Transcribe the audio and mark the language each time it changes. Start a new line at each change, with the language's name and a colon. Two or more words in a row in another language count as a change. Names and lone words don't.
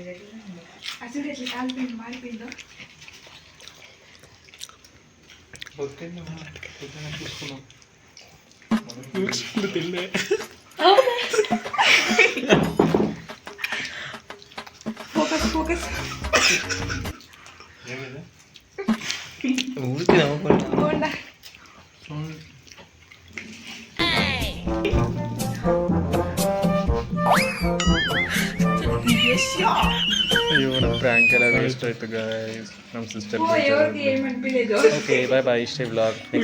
Telugu: అసలు ఎట్లా కాలిపోయింది, మారిపోయిందో. తీసుకున్నాం తిన్నే. ఫోకస్ ఊరికి నవ్వకుండా
Kannada: ಅಯ್ಯೋ, ನಮ್ಮ ಪ್ರ್ಯಾಂಕ್ ಎಲ್ಲ ವೇಸ್ಟ್ ಆಯ್ತು ಗೈಸ್. ನಮ್ಮ ಸಿಸ್ಟರ್.
English: okay, bye
Kannada: ಇಷ್ಟೇ ವ್ಲಾಗ್.